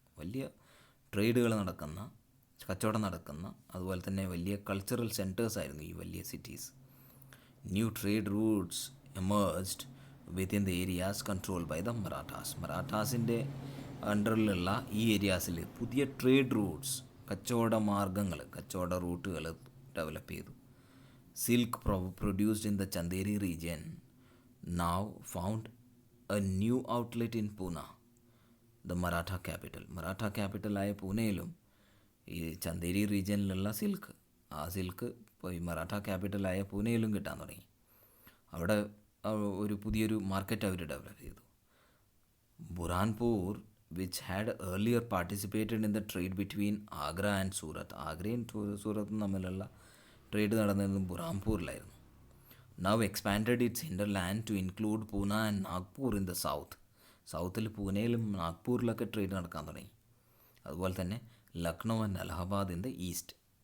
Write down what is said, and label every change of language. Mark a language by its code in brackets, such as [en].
[ml] വലിയ ട്രേഡുകൾ നടക്കുന്ന, കച്ചവടം നടക്കുന്ന, അതുപോലെ തന്നെ വലിയ കൾച്ചറൽ സെൻറ്റേഴ്സ് ആയിരുന്നു ഈ വലിയ cities. [en] New trade routes emerged within the areas control by the Marathas. [ml] മറാഠാസിൻ്റെ അണ്ടറിലുള്ള ഈ ഏരിയാസിൽ പുതിയ ട്രേഡ് റൂട്ട്സ്, കച്ചവട മാർഗങ്ങൾ, കച്ചവട റൂട്ടുകൾ ഡെവലപ്പ് ചെയ്തു. [en] Silk produced in the Chanderi region now found a new outlet in Pune, the Maratha capital. [ml] Maratha ക്യാപിറ്റലായ പൂനെയിലും ഈ ചന്ദേരി റീജിയനിലുള്ള സിൽക്ക്, ആ സിൽക്ക് ഇപ്പോൾ ഈ മറാഠ ക്യാപിറ്റലായ പൂനെയിലും കിട്ടാൻ തുടങ്ങി. അവിടെ ഒരു പുതിയൊരു മാർക്കറ്റ് അവർ ഡെവലപ്പ് ചെയ്തു. [en] Burhanpur which had earlier participated in the trade between Agra and Surat. [ml] ആഗ്രയും സൂറത്തും തമ്മിലുള്ള ട്രേഡ് നടന്നിരുന്നത് ബുറാൻപൂരിലായിരുന്നു. [en] now expanded its hinterland to include Pune and Nagpur in the south. [ml] സൗത്തിൽ പൂനെയിലും നാഗ്പൂരിലൊക്കെ trade നടക്കാൻ തുടങ്ങി. അതുപോലെ തന്നെ Lucknow [en] And Allahabad in the east.